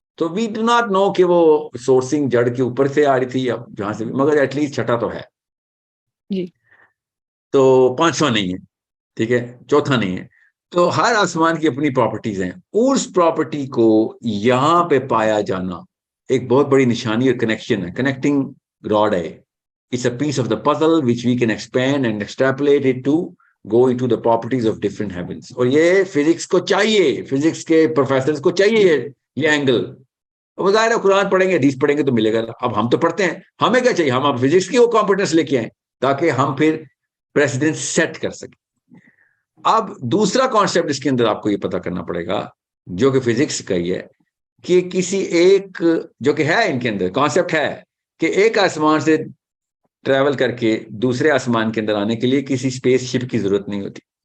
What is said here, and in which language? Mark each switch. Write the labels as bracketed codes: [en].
[ur] تو [en] we do not know [ur] کہ وہ سورسنگ جڑ کے اوپر سے آ رہی تھی یا جہاں سے بھی, مگر ایٹ لیسٹ چھٹا تو ہے. جی, تو 5واں نہیں ہے. ٹھیک ہے, چوتھا نہیں ہے. تو ہر آسمان کی اپنی پراپرٹیز ہیں. اس پراپرٹی کو یہاں پہ پایا جانا ایک بہت بڑی نشانی اور کنیکشن ہے, کنیکٹنگ راڈ ہے. [en] It's a piece of the puzzle which we can expand and extrapolate it to go into the properties of different heavens. [ur] اور یہ فزکس کو چاہیے, فزکس کے پروفیسرز کو چاہیے یہ اینگل. وہ ظاہر ہے قرآن پڑھیں گے, حدیث پڑھیں گے تو ملے گا. اب ہم تو پڑھتے ہیں, ہمیں کیا چاہیے, ہم اب فزکس کی وہ کمپیٹنس لے کے آئیں تاکہ ہم پھر پریسیڈنٹ سیٹ کر سکیں. اب دوسرا کانسیپٹ اس کے اندر آپ کو یہ پتا کرنا پڑے گا, جو کہ فزکس کا ہی ہے, کہ کسی ایک, جو کہ ہے ان کے اندر کانسیپٹ ہے, کہ ایک آسمان سے ٹریول کر کے دوسرے آسمان کے اندر آنے کے لیے کسی اسپیس شپ کی ضرورت نہیں ہوتی.